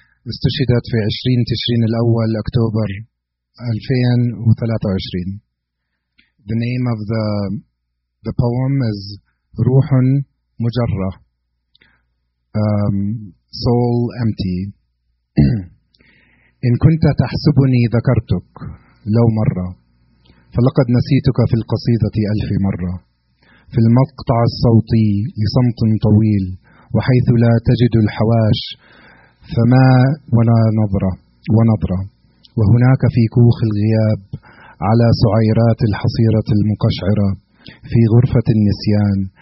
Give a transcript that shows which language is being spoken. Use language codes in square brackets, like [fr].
[ar] استشهدت في 20 تشرين الأول أكتوبر 2023. [en] The name of the poem is [ar] روح مجرة, [en] soul empty. [ar] إن كنت تحسبني ذكرتك لو مرة فلقد نسيتك في القصيدة 1000 مرة في المقطع الصوتي لصمت طويل وحيث لا تجد الحواش فما ولا نظرة وهناك في كوخ الغياب على سعيرات الحصيرة المقشعرة في غرفة النسيان